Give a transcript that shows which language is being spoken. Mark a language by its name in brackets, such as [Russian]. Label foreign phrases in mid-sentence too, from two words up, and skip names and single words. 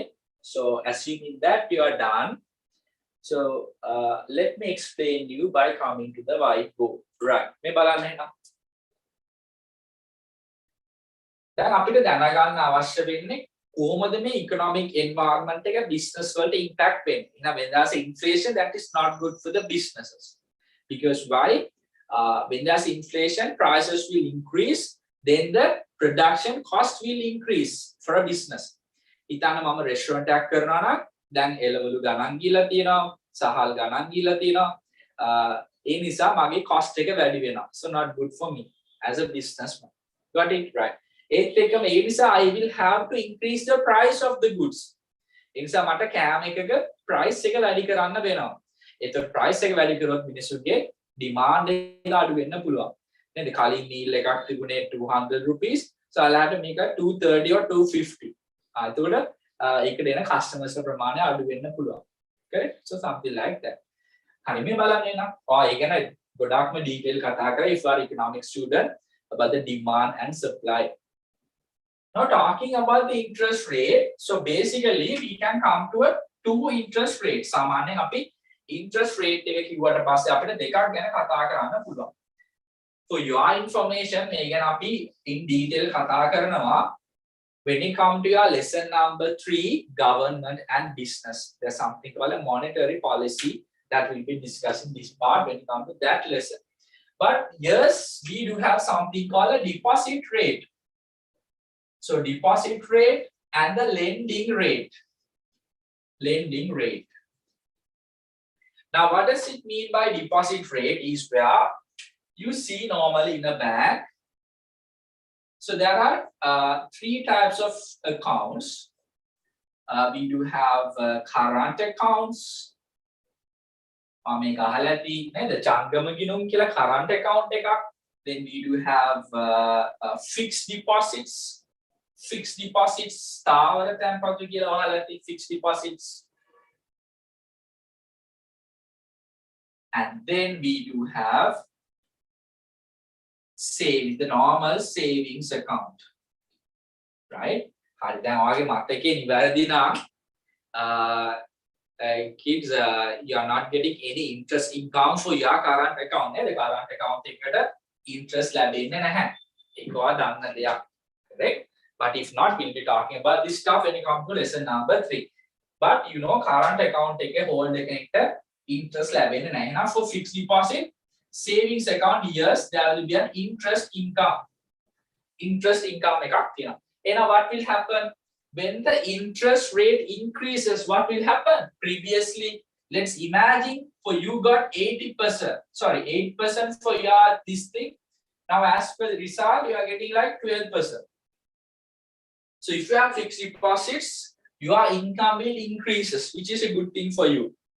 [English] So assuming that you are done, so let me explain you by coming to the whiteboard. Right. [Sinhala] මේ බලන්න එහෙනම්. දැන් අපිට දැනගන්න අවශ්‍ය වෙන්නේ කොහොමද මේ [English] economic environment [Sinhala] එක business වලට impact වෙන්නේ. [English] එහෙනම් when there's inflation, that is not good for the businesses. Because why? When there's inflation, prices will increase, then the production cost will increase for a business. [Sinhala] හිතන්න මම රෙස්ටුරන්ට් එකක් කරනවා නම් දැන් එළවලු ගණන් ගිහලා තියෙනවා, සහල් ගණන් ගිහලා තියෙනවා. ඒ නිසා මගේ cost එක වැඩි වෙනවා. [English] So not good for me as a businessman. Got it right? [Sinhala] ඒත් එක්කම ඒ නිසා [English] I will have to increase the price of the goods. [Sinhala] ඒ නිසා මට කෑම එකක price එක වැඩි කරන්න වෙනවා. ඒතකොට price එක වැඩි කරොත් මිනිස්සුන්ගේ demand එක අඩු වෙන්න පුළුවන්. නේද? [English] කලින් meal [Sinhala] එකක් තිබුණේ [English] 200 rupees. So I'll have to make a 230 or 250. [Sinhala] එතකොට ඒකට එන customers ප්‍රමාණය අඩු වෙන්න පුළුවන්. [English] Correct? So something like that. [Sinhala] හරි මේ බලන්න එනවා. ඒ ගැන ගොඩාක්ම detail කතා කරා [English] if you are economic student about the demand and supply. Now talking about the interest rate, so basically we can come to a two interest rates. [Sinhala] සාමාන්‍යයෙන් අපි interest rate එක කිව්වට පස්සේ අපිට දෙකක් ගැන කතා කරන්න පුළුවන්. [English] For your information [Sinhala] මේ ගැන අපි [English] in detail [Sinhala] කතා කරනවා [English] when it come to your lesson number 3, government and business. There's something called a monetary policy that we'll be discussing this part when it comes to that lesson. But yes, we do have something called a deposit rate. So deposit rate and the lending rate. Lending rate. Now, what does it mean by deposit rate is where you see normally in a bank. So there are 3 types of accounts. We do have current accounts. [Sinhala] මේක අහලා ඇති නේද? චංගම ගිණුම් කියලා [English] current account [Sinhala] එකක්. [English] Then we do have fixed deposits. Fixed deposits [Sinhala] ස්ථාවර තැන්පතු කියලා අහලා ඇති [English] fixed deposits. And then we do have savings, the normal savings account. Right? [Sinhala] හරි දැන් ඔයාගේ මතකේ නිවැරදි නම් [English] kids, you are not getting any interest income for your current account. The current account [Sinhala] එකට interest ලැබෙන්නේ නැහැ. ඒක ඔයා දන්න දෙයක්. [English] Correct? But if not, we'll be talking about this stuff when it comes to lesson number 3. But you know, current account [Sinhala] එකේ hold එකකට interest ලැබෙන්නේ නැහැ. [English] Now for fixed deposit, savings account, yes, there will be an interest income. Interest income [Sinhala] එකක් තියෙනවා. [English] And what will happen? When the interest rate increases, what will happen? Previously, let's imagine for you got 80%, sorry, 8% for your this thing. Now, as per the result, you are getting like 12%. So, if you have fixed deposits, your income will increases, which is a good thing for you.